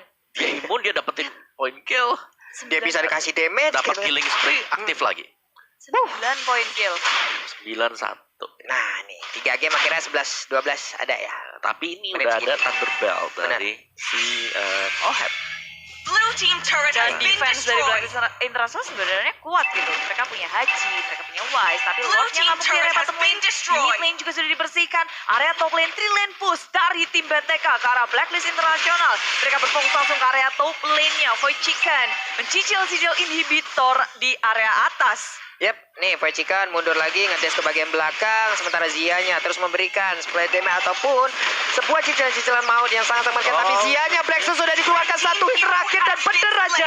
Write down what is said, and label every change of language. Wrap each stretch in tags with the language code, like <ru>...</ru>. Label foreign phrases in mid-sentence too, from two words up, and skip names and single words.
<id>Dia imun, dia dapetin point kill. Dia bisa dikasih damage. Dapat gitu.</id> <en>killing spree,</en> <id>aktif lagi. 9 poin kill. 9-1. Nah nih 3 game akhirnya 11-12 ada ya. Tapi ini Menit udah segini. ada Thunderbelt dari si Ohep.</id> <en>Blue team turret has</en> <id>Dan</id> <en>been</en> <id>defense dari</id> <en>destroyed.</en> <id>Blacklist International sebenarnya kuat gitu. Mereka punya Haji, mereka punya Wise, tapi</id> <en>Blue</en> <id>Lordnya</id> <en>team</en> <id>nggak mungkin</id> <en>turret</en> <id>area</id> <en>has</en> <id>bottom</id> <en>been</en> <id>lane. Di</id> <en>destroyed. mid lane</en> <id>juga sudah dibersihkan. Area</id> <en>top lane,</en> <id>3</id> <en>lane push</en> <id>dari tim BTK ke arah Blacklist International. Mereka berfokus langsung ke area</id> <en>top lane-</en> <id>nya. Void Chicken mencicil-cicil inhibitor di area atas. Yep, nih Void Chicken mundur lagi ngedes ke bagian belakang. Sementara Zianya terus memberikan</id> <en>split damage</en> <id>ataupun sebuah cicilan-cicilan maut yang sangat mengerikan. Tapi Zianya Blackstone sudah dikeluarkan satu hit terakhir dan bener aja.</id>